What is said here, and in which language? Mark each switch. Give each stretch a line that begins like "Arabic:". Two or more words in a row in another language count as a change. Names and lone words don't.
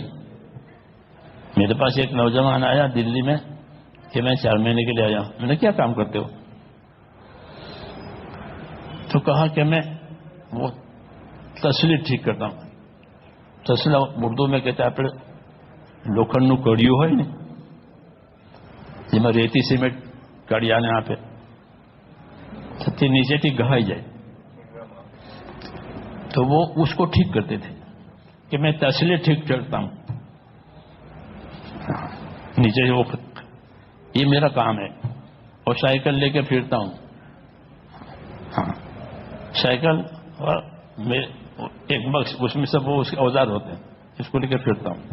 Urdu: میرے پاس ایک نوجوان آیا دلی میں کہ میں 4 مہینے کے لیے آیا ہوں. میں نے کیا کام کرتے ہو؟ تو کہا کہ میں وہ تسلی ٹھیک کرتا ہوں. تسلا اردو میں کہتے ہیں آپ
Gujarati: લોખંડનું કડિયું હોય ને જેમાં રેતી સિમેન્ટ કડિયાને આપે તે નીચેથી ઘહાઈ જાય
Urdu: تو وہ اس کو ٹھیک کرتے تھے کہ میں تسلے ٹھیک کرتا ہوں نیچے سے وہ، یہ میرا کام ہے. اور سائیکل لے کے پھرتا ہوں. ہاں، سائیکل اور ایک بکس اس میں سب وہ اس کے اوزار ہوتے ہیں، اس کو لے کے پھرتا ہوں.